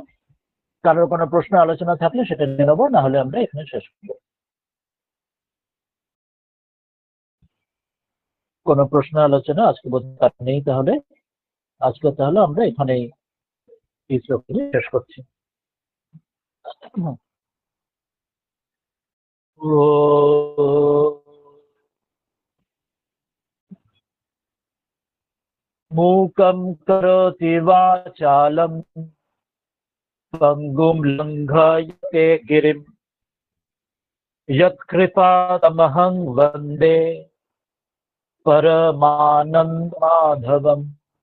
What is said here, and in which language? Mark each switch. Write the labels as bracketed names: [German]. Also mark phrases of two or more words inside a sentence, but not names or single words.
[Bangla] কারোর কোনো প্রশ্ন আলোচনা থাকলে সেটা নিয়ে নেবো, না হলে আমরা এখানে শেষ করবো। কোনো প্রশ্ন আলোচনা আজকে বোধহয় নেই, তাহলে আজকে তাহলে আমরা এখানেই এই শ্লোকগুলি শেষ করছি। [Sanskrit] मूकं करोति वाचालं पङ्गुं लङ्घयते गिरिं यत्कृपातमहं वन्दे परमानन्दमाधवम्।